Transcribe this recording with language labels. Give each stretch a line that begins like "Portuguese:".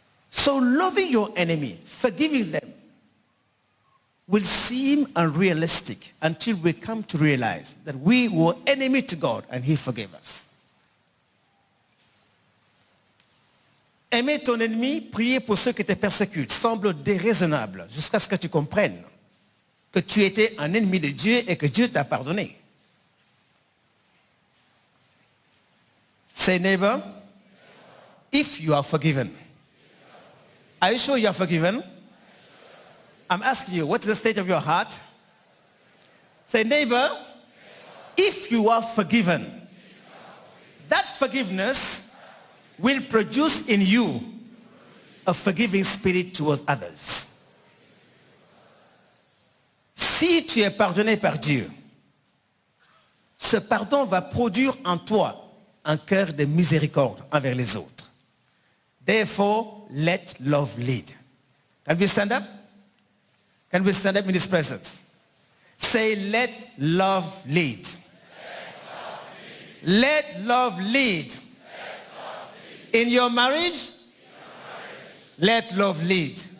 English: So loving your enemy, forgiving them, will seem unrealistic until we come to realize that we were enemy to God and he forgave us.
French: Aimer ton ennemi, prier pour ceux qui te persécutent semble déraisonnable jusqu'à ce que tu comprennes que tu étais un ennemi de Dieu et que Dieu t'a pardonné.
English: Say, neighbor, if you are forgiven. Are you sure you are forgiven? I'm asking you, what's the state of your heart? Say, neighbor, if you are forgiven, that forgiveness will produce in you a forgiving spirit towards others.
French: Si tu es pardonné par Dieu, ce pardon va produire en toi un cœur de miséricorde envers les autres.
English: Therefore, let love lead. Can we stand up? Can we stand up in his presence? Say, let love lead. Let love lead. In your marriage, let love lead.